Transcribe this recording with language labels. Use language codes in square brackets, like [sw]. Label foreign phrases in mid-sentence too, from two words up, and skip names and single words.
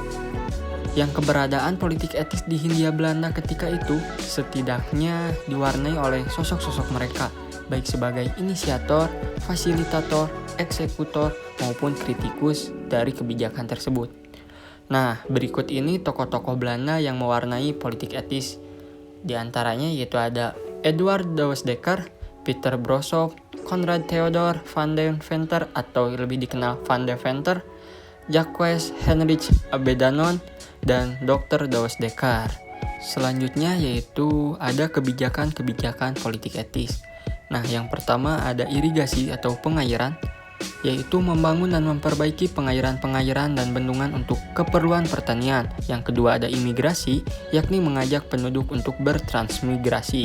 [id] Yang keberadaan politik etis di Hindia Belanda ketika itu setidaknya diwarnai oleh sosok-sosok mereka, baik sebagai inisiator, fasilitator, eksekutor, maupun kritikus dari kebijakan tersebut. Nah, berikut ini tokoh-tokoh Belanda yang mewarnai politik etis. Di antaranya yaitu ada Eduard de Wasdekker, Peter Brosov, Konrad Theodor van Deventer atau lebih dikenal Van Deventer, Jacques Heinrich Abedanon, dan Dr. de Wasdekker. Selanjutnya yaitu ada kebijakan-kebijakan politik etis. Nah, yang pertama ada irigasi atau pengairan, yaitu membangun dan memperbaiki pengairan-pengairan dan bendungan untuk keperluan pertanian. Yang kedua ada imigrasi, yakni mengajak penduduk untuk bertransmigrasi.